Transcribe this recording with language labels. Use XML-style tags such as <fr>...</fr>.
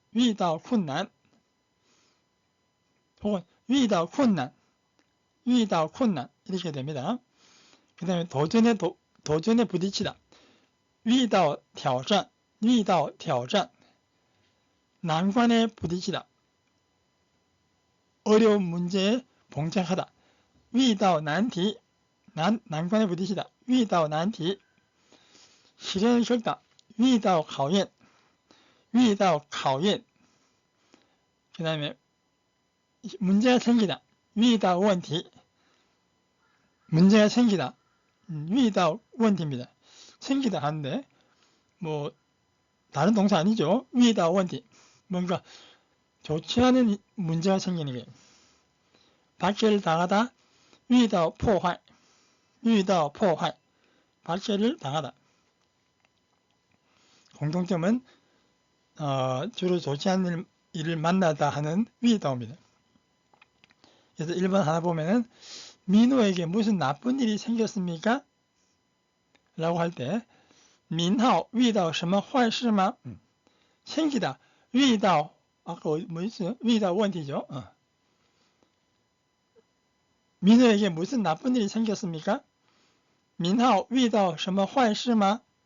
<zh>遇到困难</zh> <ko>혹은</ko> <zh>遇到困难 遇到困难</zh> <ko>이렇게 됩니다. 그 다음에 도전에 부딪히다.</ko> <zh>遇到挑战遇到挑战</zh> <ko>난관에 부딪히다. 어려운 문제에 봉착하다.</ko> <zh>遇到难题</zh> <ko>난관에 부딪히다.</ko> <zh>遇到难题</zh> <ko>시련을 겪다.</ko> <zh>遇到考验遇到考验</zh> <ko>그 다음에 문제가 생기다.</ko> <zh>遇到问题</zh> <ko>문제가 생기다.</ko> <zh>遇到问题입니다.</zh> <ko>생기다 하는데 다른 동사 아니죠.</ko> <zh>遇到问题</zh> <ko>뭔가 좋지 않은 문제가 생기는 게 박해를 당하다.</ko> <zh>遇到迫害遇到迫害</zh> <ko>박해를 당하다. 공통점은 주로 좋지 않은 일을 만나다 하는 遇到입니다. 그래서 1번 하나 보면은 민호에게 무슨 나쁜 일이 생겼습니까?</ko> <zh>라고 할 때 민하오 遇到什么坏事吗?</zh> <ko>생기다 遇到 아까 뭐 있어요?</ko> <zh>遇到问题죠.</zh> <ko>민호에게 무슨 나쁜 일이 생겼습니까?</ko> <zh>민하오 遇到什么坏事吗?</zh>